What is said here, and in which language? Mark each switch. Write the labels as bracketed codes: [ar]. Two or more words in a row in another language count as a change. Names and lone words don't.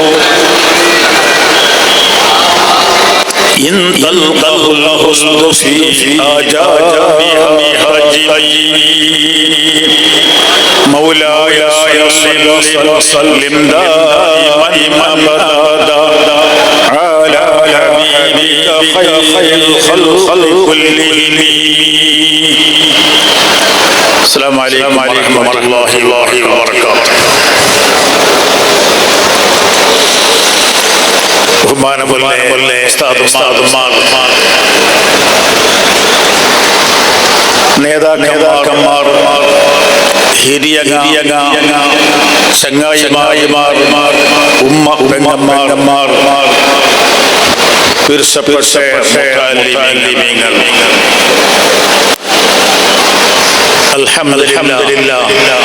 [ar] إن تلقه الحسن في آجابها مولاي صل وسلم دائما أبدا على حبيبك خير الخلق كلهم. السلام عليكم ورحمة الله وبركاته. [ml] ബഹുമാനമുള്ള ഉസ്താദുമാർ, നേതാക്കന്മാർ, ഹിരിയ ചങ്ങായിമാർ, ഉമ്മ പെങ്ങന്മാർ, തീർച്ചപ്പെട്ട മുഅല്ലിമീങ്ങൾ, അൽഹംദുലില്ലാഹ്.